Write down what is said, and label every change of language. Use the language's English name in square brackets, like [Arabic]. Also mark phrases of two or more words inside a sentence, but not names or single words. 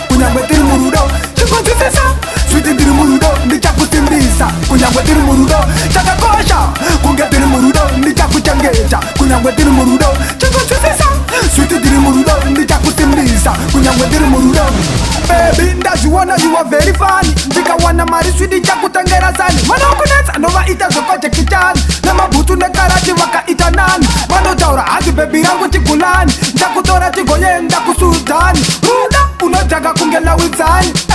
[Shona] Kunyangwe tiri murudo, chikunzwisisa. Sweet tiri murudo, ndichakusimbisa. Kunyangwe tiri murudo, chakakosha. Kunge tiri murudo, ndichakuchengeta. Kunyangwe tiri murudo, chikunzwisisa. Sweet tiri murudo, ndichakusimbisa. Kunyangwe tiri murudo. Baby, ndazviona [English] you are very funny. [Shona] Ndikawana mari sweet ndichakutengera zani. Mana ukunetsa ndova ita zvopa Jackie Chan. Namabhutu nekarati vakaita nani. Vanotaura hati baby rangu Chigulani. Ndakutora tigoyenda kuSudani. Ruda unodhaka kunge Lawidzani.